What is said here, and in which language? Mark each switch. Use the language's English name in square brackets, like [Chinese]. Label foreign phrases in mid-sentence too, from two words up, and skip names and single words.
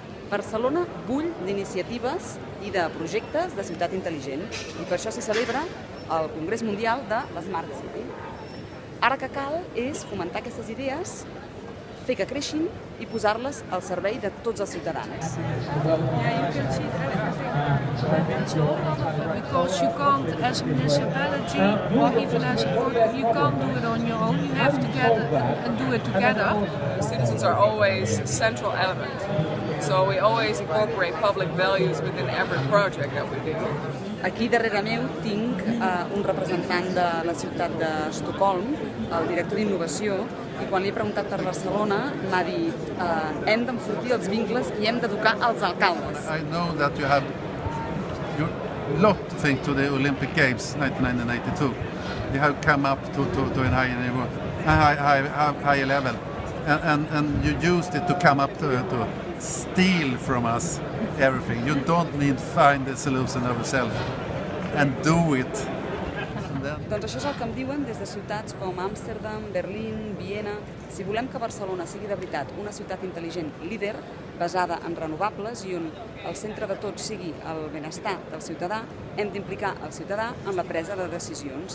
[Catalan] Barcelona bull d'iniciatives i de projectes de ciutat intel·ligent i per això s'hi celebra el Congrés Mundial de l'Smart City. Ara que cal és fomentar aquestes idees, fer que creixin i posar-les al servei de tots els ciutadans. [English] Yeah, you can see everything. But it's a whole lot of it because you can't, as a municipality or even as a board, you can't do it on your own. You have to get it and do it together. Citizens are always a central element. So we always incorporate public values within every project that we do. [Catalan] Aquí darrere meu tinc un representant de la ciutat d'Estocolm, el director d'innovació, i quan li he preguntat per Barcelona m'ha dit hem d'enfortir els vincles i hem d'educar els alcaldes. [English] I know that you have a lot to think to the Olympic Games 1992. You have come up to a high level, and you used it to come up to steal from us everything. You don't need to find the solution yourself and do it. [Catalan] Doncs això és el que em diuen des de ciutats com Amsterdam, Berlín, Viena. Si volem que Barcelona sigui de veritat una ciutat intel·ligent líder, basada en renovables i on el centre de tot sigui el benestar del ciutadà, hem d'implicar el ciutadà en la presa de decisions.